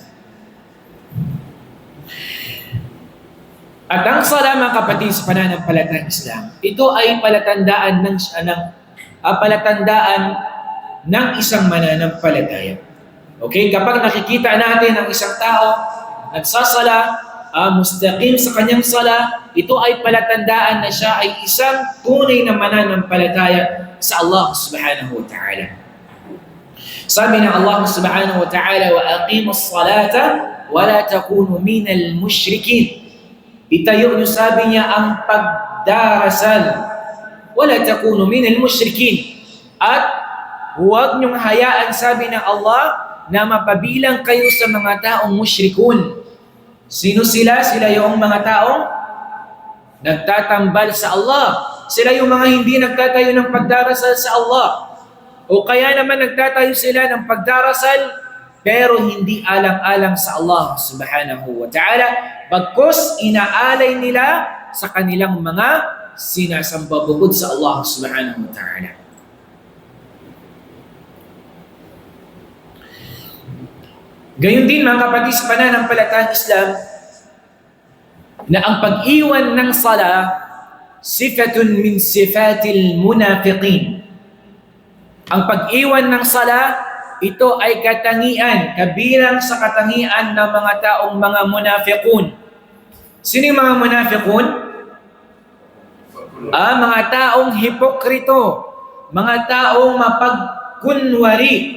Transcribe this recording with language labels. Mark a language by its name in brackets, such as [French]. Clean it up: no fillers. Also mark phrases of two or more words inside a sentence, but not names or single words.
[Filipino] At ang sala, mga kapatid sa pananampalatayang Islam, ito ay palatandaan ng isang mananampalataya. Okay, kapag nakikita natin ang isang tao nagsasala, mustaqim sa kanyang sala, ito ay palatandaan na siya ay isang tunay na mananampalataya sa [Arabic] الله سبحانه وتعالى. [Filipino] Sabi ng [Arabic] الله سبحانه وتعالى وأقيموا الصلاة ولا تكونوا من المشركين. [Filipino] Itayo niyo, sabi niya, ang pagdarasal. [Arabic] ولا تكونوا من المشركين. [Filipino] At huwag niyong hayaan, sabi ng Allah, na mapabilang kayo sa mga taong mushrikun. Sino sila? Sila yung mga taong nagtatambal sa Allah. Sila yung mga hindi nagtatayo ng pagdarasal sa Allah. O kaya naman nagtatayo sila ng pagdarasal pero hindi alang-alang sa [Arabic] الله سبحانه وتعالى. [Filipino] Bagkus inaalay nila sa kanilang mga sinasamba bukod sa [Arabic] الله سبحانه وتعالى. [Filipino] Gayon din mga kapatid sa pananampalatayang Islam, na ang pag-iwan ng sala [Arabic] صفة من صفات المنافقين. [Filipino] Ang pag-iwan ng sala, ito ay katangian, kabilang sa katangian ng mga taong mga munafiqun. Sino yung mga munafiqun? Mga taong hipokrito, mga taong mapagkunwari.